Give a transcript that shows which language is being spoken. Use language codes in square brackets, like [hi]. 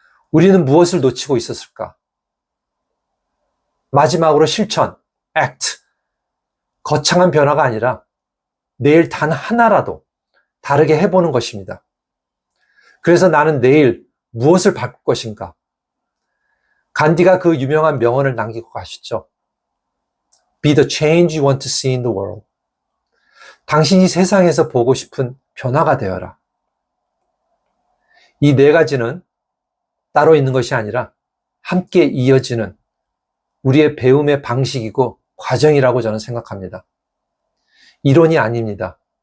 [ko] 우리는 무엇을 놓치고 있었을까? 마지막으로 실천, act. 거창한 변화가 아니라 내일 단 하나라도 다르게 해보는 것입니다. 그래서 나는 내일 무엇을 바꿀 것인가? 간디가 그 유명한 명언을 남기고 가셨죠. [en] Be the change you want to see in the world. [ko] 당신이 세상에서 보고 싶은 변화가 되어라. 이 4가지는 따로 있는 것이 아니라 함께 이어지는 우리의 배움의 방식이고 과정이라고 저는 생각합니다. 이론이 아닙니다.